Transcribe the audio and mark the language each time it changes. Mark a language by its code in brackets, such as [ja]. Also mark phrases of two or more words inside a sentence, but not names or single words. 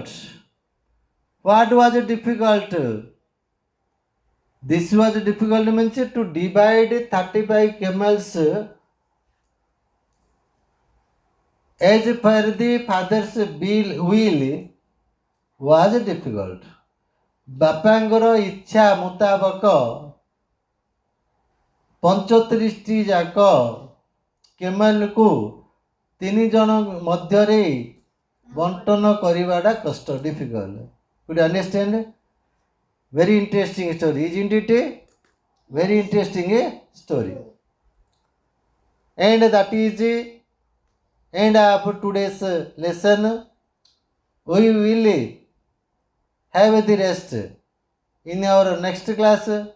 [en] What was difficult? This was difficult means to divide 35 camels as per the father's will was difficult. [or] ବାପାଙ୍କର ଇଚ୍ଛା ମୁତାବକ 35ଟି ଯାକ କେମେଲକୁ 3 ଜଣ ମଧ୍ୟରେ ବଣ୍ଟନ କରିବାଟା କଷ୍ଟ, [en] difficult. Could you understand? Very interesting story, isn't it? Very interesting story. And that is end of today's lesson. We will have the rest in our next class.